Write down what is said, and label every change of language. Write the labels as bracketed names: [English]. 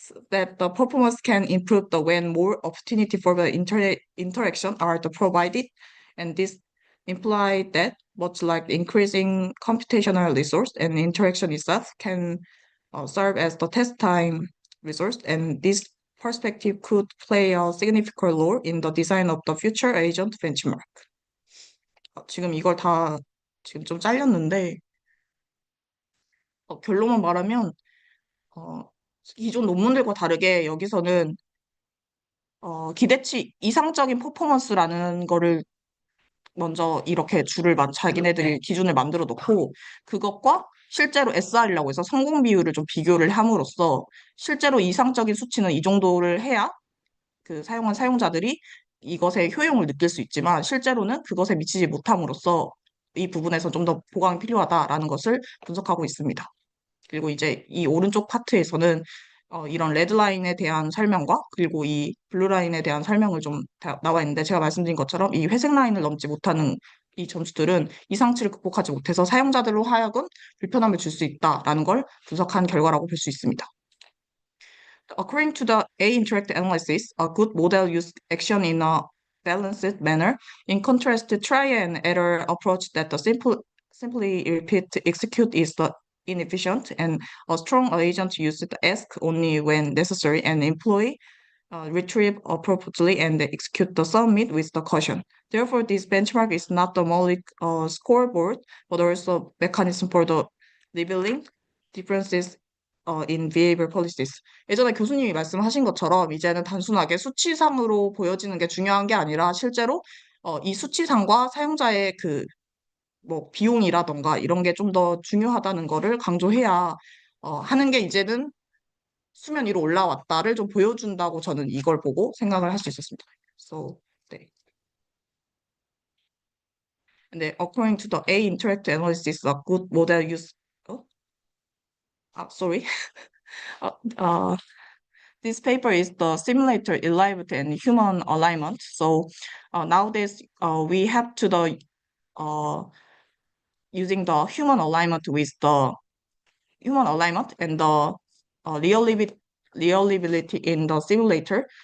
[English] that the performance can improve the when more opportunity for the interaction are provided, and this implies that much like increasing computational resource and interaction itself can serve as the test time resource, and this perspective could play a significant role in the design of the future agent benchmark. [Korean] 지금 이걸 다 지금 좀 잘렸는데 결론만 말하면 기존 논문들과 다르게 여기서는 기대치 이상적인 퍼포먼스라는 거를 먼저 이렇게 자기네들이 기준을 만들어 놓고 그것과 실제로 SR이라고 해서 성공 비율을 좀 비교를 함으로써 실제로 이상적인 수치는 이 정도를 해야 그 사용한 사용자들이 이것의 효용을 느낄 수 있지만 실제로는 그것에 미치지 못함으로써 이 부분에서 좀 더 보강이 필요하다라는 것을 분석하고 있습니다. 그리고 이제 이 오른쪽 파트에서는 이런 레드라인에 대한 설명과 그리고 이 블루라인에 대한 설명을 좀 나와 있는데 제가 말씀드린 것처럼 이 회색 라인을 넘지 못하는 이 점수들은 이상치를 극복하지 못해서 사용자들로 하여금 불편함을 줄 수 있다라는 걸 분석한 결과라고 볼 수 있습니다. [English] According to the A-interact analysis, a good model uses action in a balanced manner. In contrast, the try and error approach that the simply repeat execute is the inefficient, and a strong agent uses ask only when necessary and employ retrieve appropriately and execute the submit with the caution. Therefore, this benchmark is not the only scoreboard, but also mechanism for the revealing differences in behavior policies. [Korean] 예전에 교수님이 말씀하신 것처럼 이제는 단순하게 수치상으로 보여지는 게 중요한 게 아니라 실제로 이 수치상과 사용자의 그 뭐 비용이라던가 이런 게 좀 더 중요하다는 거를 강조해야 하는 게 이제는 수면 위로 올라왔다를 좀 보여준다고 저는 이걸 보고 생각을 할 수 있었습니다. So, 네. [English] And then according to the A interact analysis, a good model use. Sorry. This paper is the simulator elevate and human alignment. So nowadays we have to the using the human alignment with the human alignment and the reliability in the simulator.